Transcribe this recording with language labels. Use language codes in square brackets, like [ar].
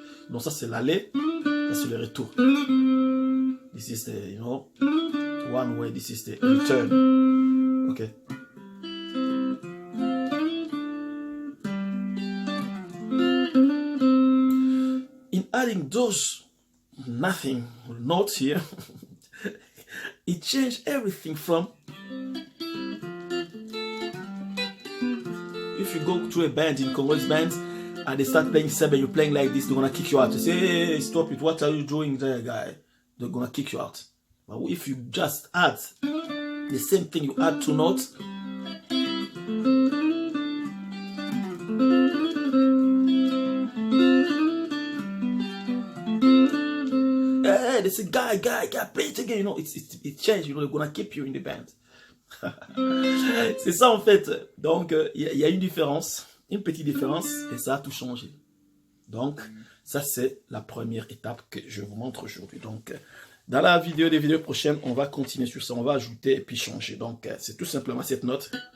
[fr] Donc ça c'est l'aller, ça c'est le retour. [en] This is the, you know, one way, this is the return. Ok. In adding those nothing notes here, it changed everything from, if you go to a band in Congolese bands and they start playing sebe, you're playing like this, they're gonna kick you out. They say, hey, stop it, what are you doing there, guy? They're gonna kick you out. But if you just add the same thing, you add two notes, hey, they say, guy, play it again. You know, it changed. You know, they're gonna keep you in the band. [fr] C'est ça en fait. Donc, il y a une différence, une petite différence, et ça a tout changé. Donc, ça c'est la première étape que je vous montre aujourd'hui. Donc, dans la vidéo, des vidéos prochaines, on va continuer sur ça. On va ajouter et puis changer. Donc, c'est tout simplement cette note.